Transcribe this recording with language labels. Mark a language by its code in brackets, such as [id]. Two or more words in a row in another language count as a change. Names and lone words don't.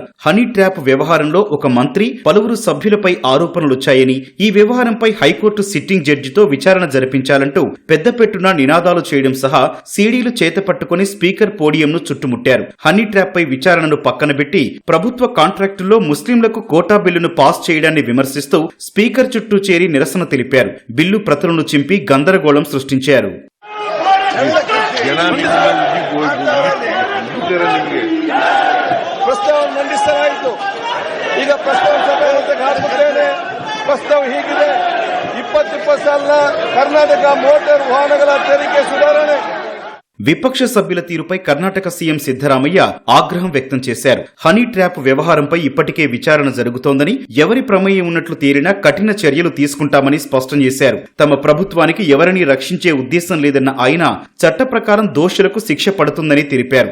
[te] హనీ ట్రాప్ వ్యవహారంలో ఒక మంత్రి పలువురు సభ్యులపై ఆరోపణలొచ్చాయని, ఈ వ్యవహారంపై హైకోర్టు సిట్టింగ్ జడ్జితో విచారణ జరిపించాలంటూ పెద్దపెట్టున నినాదాలు చేయడం సహా సీడీలు చేతపట్టుకుని స్పీకర్ పోడియంను చుట్టుముట్టారు. హనీ ట్రాప్ పై విచారణను పక్కనబెట్టి ప్రభుత్వ కాంట్రాక్టుల్లో ముస్లింలకు కోటా బిల్లును పాస్ చేయడాన్ని విమర్శిస్తూ స్పీకర్ చుట్టూ చేరి నిరసన తెలిపారు. బిల్లు ప్రతులను చింపి గందరగోళం సృష్టించారు. [kn] ಪ್ರಸ್ತಾವ ಹೀಗಿದೆ. 20 ಸಾಲಿನ ಕರ್ನಾಟಕ ಮೋಟಾರ್ ವಾಹನಗಳ ತೆರಿಗೆ ಸುಧಾರಣೆ. [te] విపక్ష సభ్యుల తీరుపై కర్ణాటక సీఎం సిద్దరామయ్య ఆగ్రహం వ్యక్తం చేశారు. హనీ ట్రాప్ వ్యవహారంపై ఇప్పటికే విచారణ జరుగుతోందని, ఎవరి ప్రమేయం ఉన్నట్లు తేలినా కఠిన చర్యలు తీసుకుంటామని స్పష్టం చేశారు. తమ ప్రభుత్వానికి ఎవరిని రక్షించే ఉద్దేశం లేదన్న ఆయన చట్ట ప్రకారం దోషులకు శిక్ష పడుతుందని తెలిపారు.